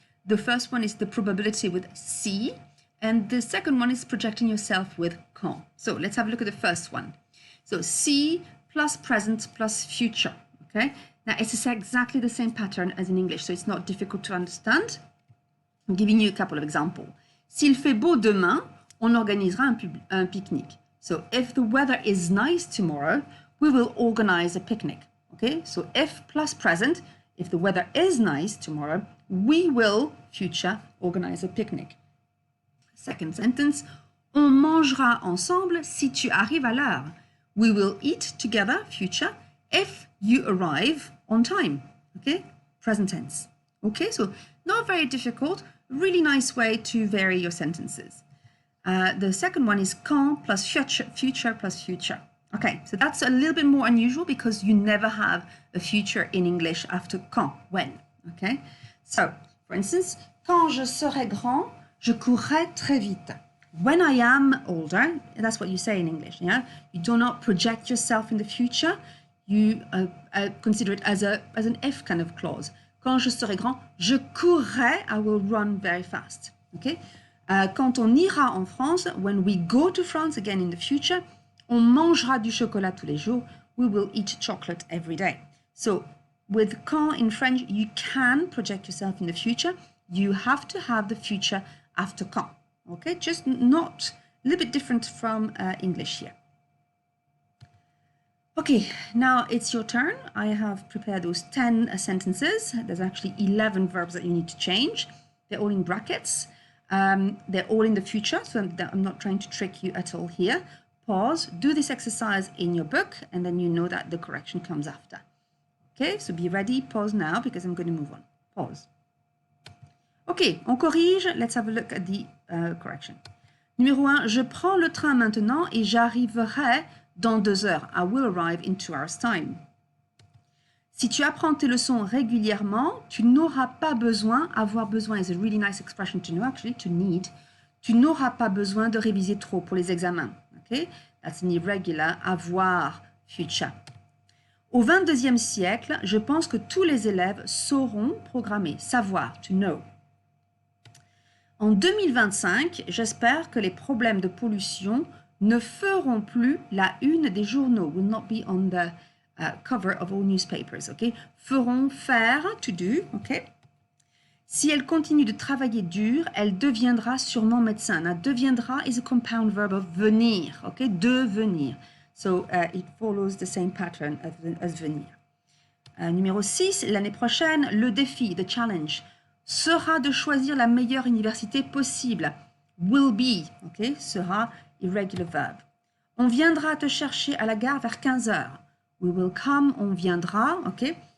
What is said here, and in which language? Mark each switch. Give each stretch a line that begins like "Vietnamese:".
English: The first one is the probability with si, and the second one is projecting yourself with quand. So let's have a look at the first one. So si plus present plus future, okay? Now, it's exactly the same pattern as in English, so it's not difficult to understand. I'm giving you a couple of examples.
French: S'il fait beau demain, on organisera un pique-nique.
English: So if the weather is nice tomorrow, we will organize a picnic, okay? So if plus present, if the weather is nice tomorrow, we will, future, organize a picnic.
French: Second sentence, on mangera ensemble si tu arrives à l'heure.
English: We will eat together, future, if you arrive on time, okay? Present tense. Okay, so not very difficult, really nice way to vary your sentences. The second one is quand plus future plus future. Okay, so that's a little bit more unusual because you never have a future in English after quand, when, okay? So, for instance,
French: quand je serai grand, je courrai très vite.
English: When I am older, that's what you say in English, yeah? You do not project yourself in the future. You consider it as an if kind of clause.
French: Quand je serai grand, je courrai,
English: I will run very fast, okay?
French: Quand on ira en France,
English: when we go to France again in the future,
French: on mangera du chocolat tous les jours,
English: we will eat chocolate every day. So with quand in French, you can project yourself in the future. You have to have the future after quand, okay? Just not a little bit different from English here. Okay, now it's your turn. I have prepared those 10 sentences. There's actually 11 verbs that you need to change. They're all in brackets. They're all in the future, so I'm not trying to trick you at all here. Pause, do this exercise in your book, and then you know that the correction comes after. Okay, so be ready, pause now, because I'm going to move on. Pause.
French: Okay, on corrige.
English: Let's have a look at the correction.
French: Numéro 1, je prends le train maintenant et j'arriverai dans 2 heures.
English: I will arrive in 2 hours' time.
French: Si tu apprends tes leçons régulièrement, tu n'auras pas besoin, avoir besoin
English: is a really nice expression to know, actually, to need.
French: Tu n'auras pas besoin de réviser trop pour les examens.
English: Okay? That's an irregular, avoir, future.
French: Au 22e siècle, je pense que tous les élèves sauront programmer, savoir,
English: to know.
French: En 2025, j'espère que les problèmes de pollution ne feront plus la une des journaux,
English: will not be on the cover of all newspapers, okay?
French: Feront, faire,
English: to do, okay?
French: Si elle continue de travailler dur, elle deviendra sûrement médecin.
English: Now, deviendra is a compound verb of venir, okay? Devenir. So, it follows the same pattern as venir.
French: Numéro 6, l'année prochaine, le défi,
English: the challenge,
French: sera de choisir la meilleure université possible.
English: Will be, okay?
French: Sera,
English: irregular verb.
French: On viendra te chercher à la gare vers 15 heures.
English: We will come,
French: on viendra, okay?